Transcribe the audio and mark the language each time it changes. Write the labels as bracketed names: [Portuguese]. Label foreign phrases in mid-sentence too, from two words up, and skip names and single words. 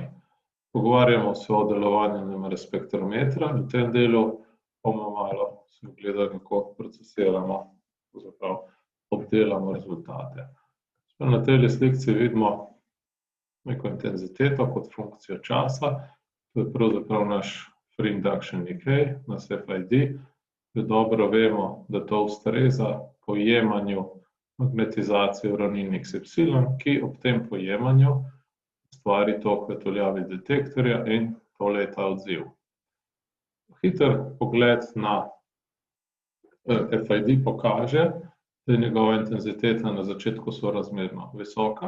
[Slovenian] Pogovarjamo se o delovanju NMR spektrometra. V tem delu bomo malo se ogledali, kako procesiramo, pravzaprav obdelamo rezultate. Na tej slikci vidimo neko intenziteto kot funkcijo časa. To je pravzaprav naš [English] free induction decay, [Slovenian] nas FID. Dobro vemo, da to ustreza pojemanju magnetizacije v ravnini XY, ki ob tem pojemanju ustvari tok v tuljavi detektorja in tole je ta odziv. Hiter pogled na FID pokaže, da je njegova intenziteta na začetku sorazmerno visoka.